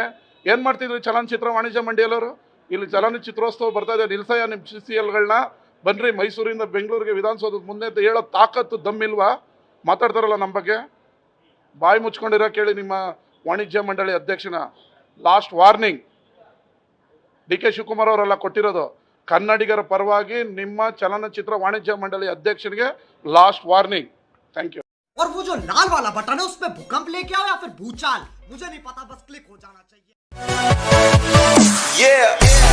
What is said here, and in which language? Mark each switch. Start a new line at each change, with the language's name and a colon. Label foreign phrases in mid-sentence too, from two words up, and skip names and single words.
Kannada: ಏನು ಮಾಡ್ತಿದ್ರು ಚಲನಚಿತ್ರ ವಾಣಿಜ್ಯ ಮಂಡಳಿಯವರು? ಇಲ್ಲಿ ಚಲನಚಿತ್ರೋತ್ಸವ ಬರ್ತಾ ಇದೆ, ನಿಲ್ಸಯ್ಯ ನಿಮ್ಮ CCLಗಳನ್ನ, ಬನ್ನಿರಿ ಮೈಸೂರಿಂದ ಬೆಂಗಳೂರಿಗೆ ವಿಧಾನಸೌಧದ ಮುಂದೆ ಅಂತ ಹೇಳೋ ತಾಕತ್ತು ದಮ್ಮಿಲ್ವಾ? ಮಾತಾಡ್ತಾರಲ್ಲ ನಮ್ಮ ಬಗ್ಗೆ. ಬಾಯಿ ಮುಚ್ಕೊಂಡಿರೋ ಕೇಳಿ ನಿಮ್ಮ ವಾಣಿಜ್ಯ ಮಂಡಳಿ ಅಧ್ಯಕ್ಷನ.
English: last warning
Kannada: DK ಶಿವಕುಮಾರ್ ಅವರೆಲ್ಲ ಕೊಟ್ಟಿರೋದು. ಕನ್ನಡಿಗರ ಪರವಾಗಿ ನಿಮ್ಮ ಚಲನಚಿತ್ರ ವಾಣಿಜ್ಯ ಮಂಡಳಿ ಅಧ್ಯಕ್ಷನಿಗೆ
English: last warning. thank you.
Hindi: और वो जो लाल वाला बटन है उसपे भूकंप लेके आओ या फिर भूचाल, मुझे नहीं पता, बस क्लिक हो जाना चाहिए।